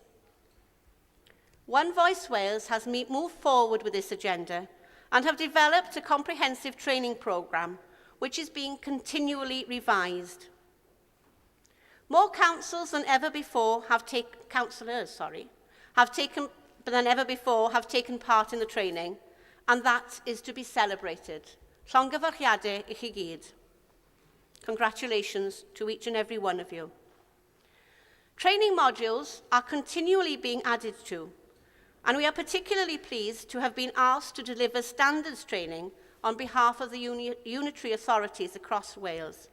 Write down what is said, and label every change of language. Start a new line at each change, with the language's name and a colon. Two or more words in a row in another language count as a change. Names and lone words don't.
English: One Voice Wales has moved forward with this agenda and have developed a comprehensive training programme which is being continually revised. More councils than ever before have taken part in the training, and that is to be celebrated.
Welsh: Llongyfarchiadau I chi gyd.
English: Congratulations to each and every one of you. Training modules are continually being added to, And we are particularly pleased to have been asked to deliver standards training on behalf of the unitary authorities across Wales.